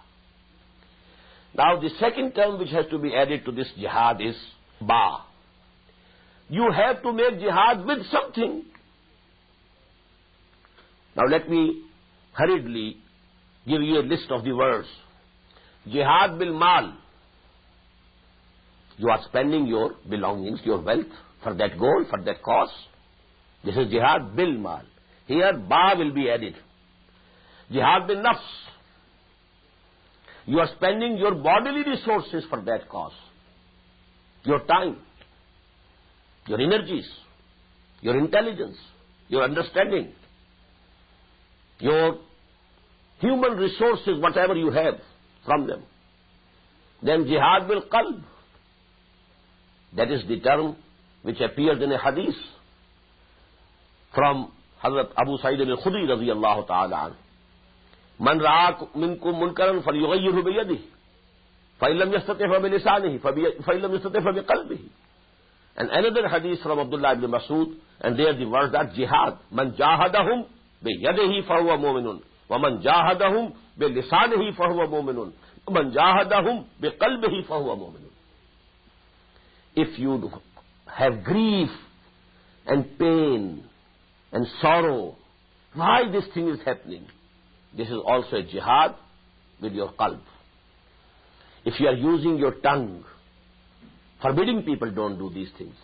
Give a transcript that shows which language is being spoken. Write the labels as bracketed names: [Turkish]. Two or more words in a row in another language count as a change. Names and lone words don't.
[English] Now the second term which has to be added to this jihad is ba. You have to make jihad with something. Now let me hurriedly give you a list of the words. [Arabic] جهاد بالمال. [English] You are spending your belongings, your wealth for that goal, for that cause. This is [Arabic] جهاد بالمال. [English] Here ba will be added. [Arabic] جهاد بالنفس. [English] You are spending your bodily resources for that cause. Your time, your energies, your intelligence, your understanding, your human resources, whatever you have from them. [Arabic] Then جهاد بالقلب. [English] That is the term which appears in a hadith from Hazrat Abu Sa'id al-Khudri [Arabic] رضي الله تعالى عنه. من رأى منكم منكرا فليغيره بيده فإن لم يستطع فبلسانه فإن لم يستطع فبقلبه. [English] And another hadith from Abdullah ibn Mas'ud, and there the words are jihad. [Arabic] من جاهدهم بيده فهو مؤمن ومن جاهدهم بلسانه فهو مؤمن ومن جاهدهم بقلبه فهو مؤمن. [English] If you have grief and pain and sorrow, why this thing is happening? This is also a jihad with your qalb. If you are using your tongue, forbidding people don't do these things.